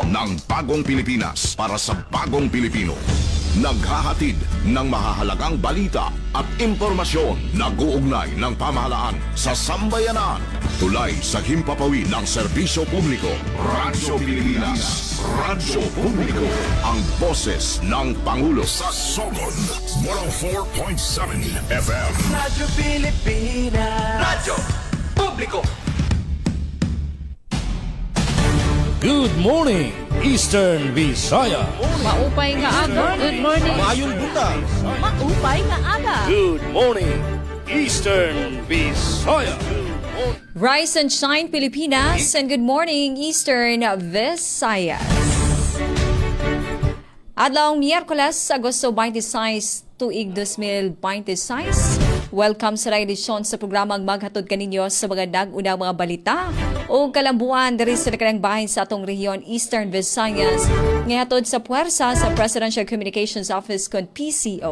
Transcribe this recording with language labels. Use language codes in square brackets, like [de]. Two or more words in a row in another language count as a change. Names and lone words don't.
[tl] Ng bagong Pilipinas para sa bagong Pilipino. Naghahatid ng mahahalagang balita at impormasyon na guugnay ng pamahalaan sa sambayanan. Tulay sa himpapawid ng serbisyo publiko. Radyo Pilipinas. Radyo Publiko. Ang boses ng Pangulo sa Sogod. 104.7 FM. Radyo Pilipinas. Radyo Publiko. [en] Good morning, Eastern Visaya. [war] Maupay nga aga. [en] Good morning. [ceb] Mayong buntag. [war] Maupay nga aga. [en] Good morning, Eastern Visaya. Rise and shine, Pilipinas, and good morning, Eastern Visayas. [ceb] Adlaw Miyerkules, Agosto 26, tuig 2026. Welcome sa edisyon sa programang maghatod kaninyo sa mga dag-unang mga balita o kalambuan diri sa kanang bahin sa atong rehiyon Eastern Visayas ngahatod sa puwersa sa Presidential Communications Office kon PCO.